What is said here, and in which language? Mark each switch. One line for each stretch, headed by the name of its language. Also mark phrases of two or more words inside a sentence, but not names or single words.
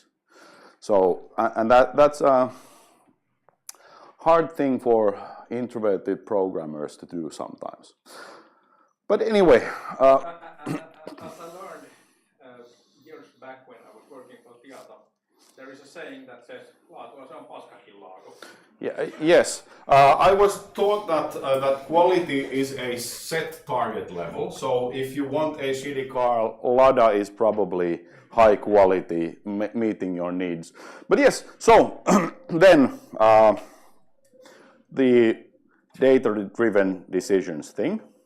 English: So, and that's a hard thing for introverted programmers to do sometimes. But anyway. As I learned years back when I was working for Tiato, there is a saying that says,
Finnish: laatu on paskakin laatu.
English: Yeah, yes. I was taught that quality is a set target level. So if you want a shitty car, Lada is probably high quality, meeting your needs. But yes, so then the data-driven decisions thing.